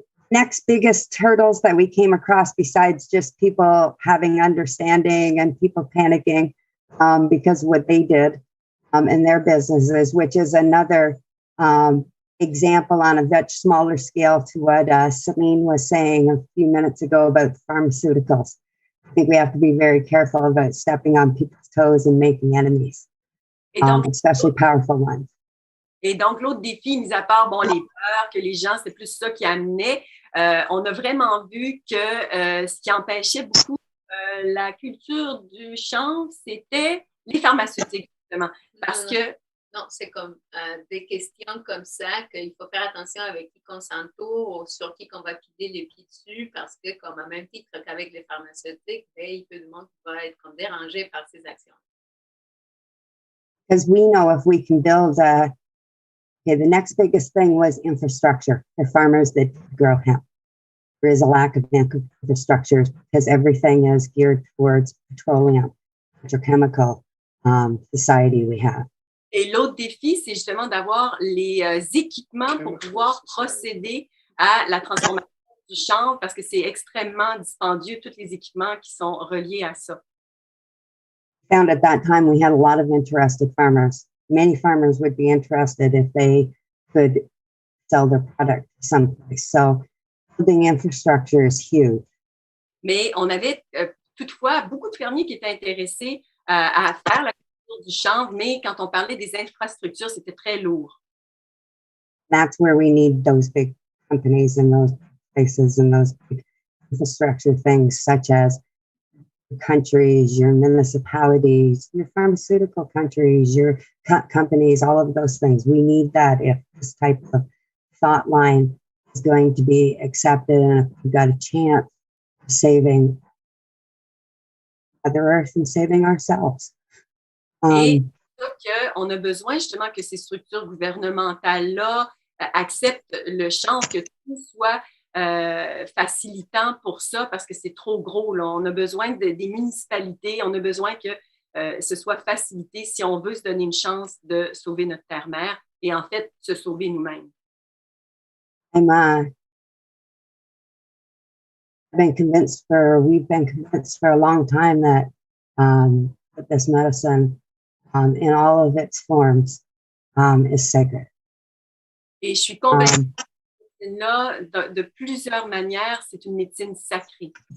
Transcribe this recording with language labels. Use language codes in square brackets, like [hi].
[en] Next biggest hurdles that we came across besides just people having understanding and people panicking because of what they did in their businesses, which is another example on a much smaller scale to what Celine was saying a few minutes ago about pharmaceuticals. I think we have to be very careful about stepping on people's toes and making enemies, especially powerful ones. [fr] Et donc, l'autre défi, mis à part les peurs, que les gens, c'est plus ça qui amenait, on a vraiment vu que ce qui empêchait beaucoup la culture du chanvre, c'était les pharmaceutiques, justement. Parce que... Non, c'est comme des questions comme ça qu'il faut faire attention avec qui qu'on s'entoure, sur qui qu'on va piler les pieds dessus, parce que, comme à même titre qu'avec les pharmaceutiques, il y a peu de monde qui va être comme dérangé par ces actions. [en] Because we know if we can build the next biggest thing was infrastructure for farmers that grow hemp. There is a lack of infrastructure because everything is geared towards petroleum, petrochemical society we have. [fr] Et l'autre défi, c'est justement d'avoir les équipements pour pouvoir procéder à la transformation du chanvre parce que c'est extrêmement dispendieux, tous les équipements qui sont reliés à ça. [en] Found at that time we had a lot of interested farmers. Many farmers would be interested if they could sell their product someplace. So building infrastructure is huge. [fr] Mais on avait toutefois beaucoup de fermiers qui étaient intéressés à faire la culture du chanvre, mais quand on parlait des infrastructures, c'était très lourd. [en] That's where we need those big companies and those places and those big infrastructure things such as countries, your municipalities, your pharmaceutical countries, your companies, all of those things. We need that if this type of thought line is going to be accepted and if we've got a chance of saving Mother Earth and saving ourselves. [fr] Et on a besoin justement que ces structures gouvernementales-là acceptent le chanvre, que tout soit facilitant pour ça parce que c'est trop gros. Là. On a besoin des municipalités, on a besoin que ce soit facilité si on veut se donner une chance de sauver notre terre-mère et en fait se sauver nous-mêmes. [en] We've been convinced for a long time that this medicine in all of its forms is sacred. [fr] Et je suis convaincue que là, de plusieurs manières, c'est une médecine sacrée.